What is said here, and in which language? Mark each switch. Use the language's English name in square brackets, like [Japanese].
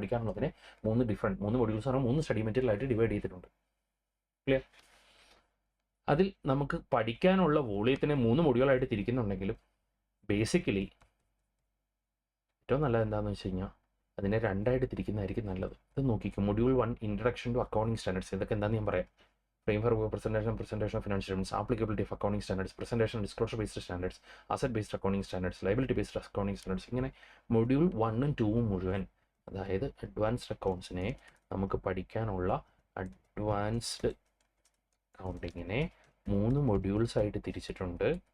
[Malayalam] പഠിക്കാനുള്ളതിനെ 3 modules ആണ്, 3 study material ആയിട്ട് divide ചെയ്തിട്ടുണ്ട്. ക്ലിയർ? അതിൽ നമുക്ക് പഠിക്കാനുള്ള വോളിയത്തിനെ 3 മൊഡ്യൂളായിട്ട് തിരിക്കുന്നുണ്ടെങ്കിലും ബേസിക്കലി ഏറ്റവും നല്ലത് എന്താണെന്ന് വെച്ച് കഴിഞ്ഞാൽ അതിനെ 2ആയിട്ട് തിരിക്കുന്നതായിരിക്കും നല്ലത്. ഇത് നോക്കിക്കും. [English] Module 1 introduction to accounting standards. [Malayalam] ഇതൊക്കെ എന്താണെന്ന് ഞാൻ പറയാം. [English] Framework of presentation of financial statements, applicability of accounting standards, presentation and disclosure based standards, asset based accounting standards, liability based accounting standards. [Malayalam] ഇങ്ങനെ മൊഡ്യൂൾ 1ഉം 2ഉം മുഴുവൻ, അതായത് അഡ്വാൻസ്ഡ് അക്കൗണ്ട്സിനെ നമുക്ക് പഠിക്കാനുള്ള അഡ്വാൻസ്ഡ് അക്കൗണ്ടിങ്ങിനെ 3 മൊഡ്യൂൾസ് ആയിട്ട് തിരിച്ചിട്ടുണ്ട്.